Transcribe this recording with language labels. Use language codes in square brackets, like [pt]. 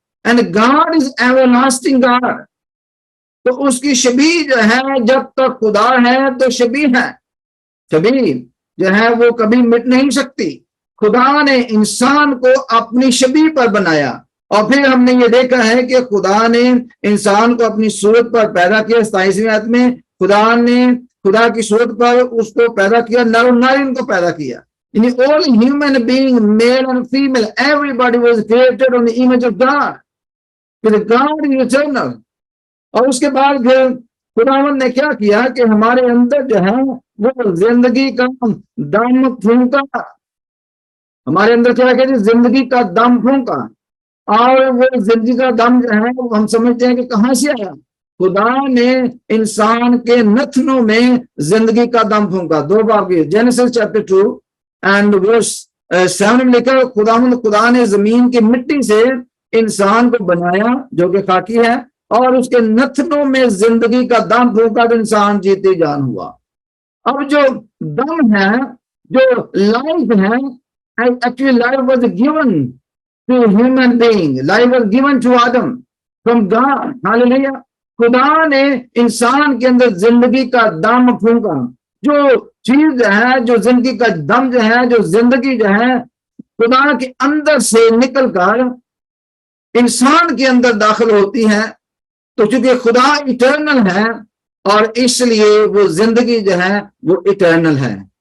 [en] And God is everlasting God. [ur] تو اس کی شبیہ جو ہے جب تک خدا ہے تو شبیہ ہے، شبیہ جو ہے وہ کبھی مٹ نہیں سکتی. خدا نے انسان کو اپنی شبیہ پر بنایا اور پھر ہم نے یہ دیکھا ہے کہ خدا نے انسان کو اپنی صورت پر پیدا کیا. 27ویں آیت میں خدا نے خدا کی صورت پر اس کو پیدا کیا، نر و ناری کو پیدا کیا. یعنی [en] all human being, male and female, everybody was created on the image of God. [ur] پھر [en] God is eternal. [ur] اور اس کے بعد پھر خداوند نے کیا کیا کہ ہمارے اندر جو ہے وہ زندگی کا دم پھونکا. ہمارے اندر کیا کہ زندگی کا دم پھونکا. اور وہ زندگی کا دم جو ہے وہ ہم سمجھتے ہیں کہ کہاں سے آیا؟ خدا نے انسان کے نتنوں میں زندگی کا دم پھونکا. 2 باب کی [en] Genesis chapter 2 and verse 7 [ur] میں لکھا خدا نے زمین کی مٹی سے انسان کو بنایا جو کہ خاکی ہے اور اس کے نتنوں میں زندگی کا دم پھونکا تو انسان جیتے جان ہوا. اب جو دم ہے، جو لائف ہے، [en] actually life was given to human being. Life was given to Adam from God. Hallelujah. [ur] خدا نے انسان کے اندر زندگی کا دم پھونکا. جو چیز ہے، جو زندگی کا دم جو ہے، جو زندگی جو ہے خدا کے اندر سے نکل کر انسان کے اندر داخل ہوتی ہیں. تو چونکہ خدا ایٹرنل ہے اور اس لیے وہ زندگی جو ہے وہ ایٹرنل ہے.